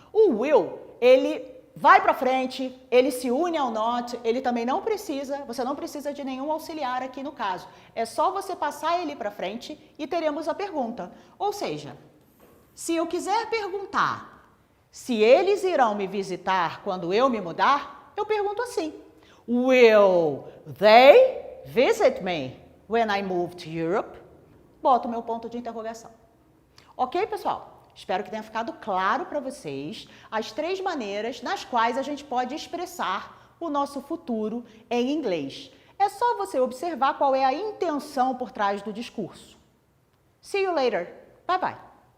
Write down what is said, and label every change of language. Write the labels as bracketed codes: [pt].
[pt] O will, ele vai para frente, ele se une ao not, ele também não precisa, você não precisa de nenhum auxiliar aqui no caso. É só você passar ele para frente e teremos a pergunta. Ou seja, se eu quiser perguntar se eles irão me visitar quando eu me mudar, eu pergunto assim. [en] Will they visit me when I move to Europe? [pt] Boto o meu ponto de interrogação. Ok, pessoal? Espero que tenha ficado claro para vocês as 3 maneiras nas quais a gente pode expressar o nosso futuro em inglês. É só você observar qual é a intenção por trás do discurso. [en] See you later. Bye bye.